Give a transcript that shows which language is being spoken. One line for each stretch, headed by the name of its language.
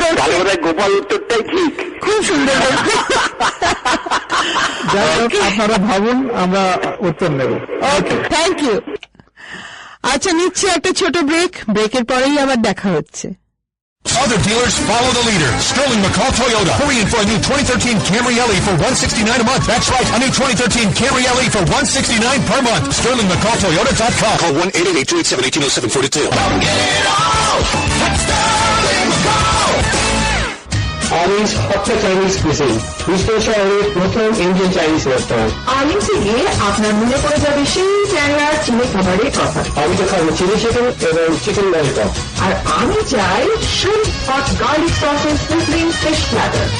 Bangla: তাহলে বোধহয় গোপাল উত্তরটাই ঠিক। খুব সুন্দর। যাই হোক, আপনারা ভাবুন, আমরা উত্তর নেব।
English: Okay, thank you.
Bangla: আচ্ছা, নিচ্ছি একটা ছোট ব্রেক, ব্রেকের পরেই আবার দেখা হচ্ছে।
English: Other dealers follow the leader. Sterling McCall Toyota. Hurry in for a new 2013 Camry LE for $169 a month. That's right, a new 2013 Camry LE for $169 per month. SterlingMcCallToyota.com. Call 1-888-287-1807 for details. Sterling McCall.
Bangla: Armies হট্টা Chinese cuisine, Vishnu শহরের প্রথম Indian Chinese restaurant. আর্মিসে গিয়ে আপনার মনে পড়ে যাবে সেই ট্যাংরা চিনি খাবারের কথা। আমি তো খাবো চিলি চিকেন এবং চিকেন ললিপপ। আর আমি চাই
English: shrimp hot garlic sauces sizzling fish platter।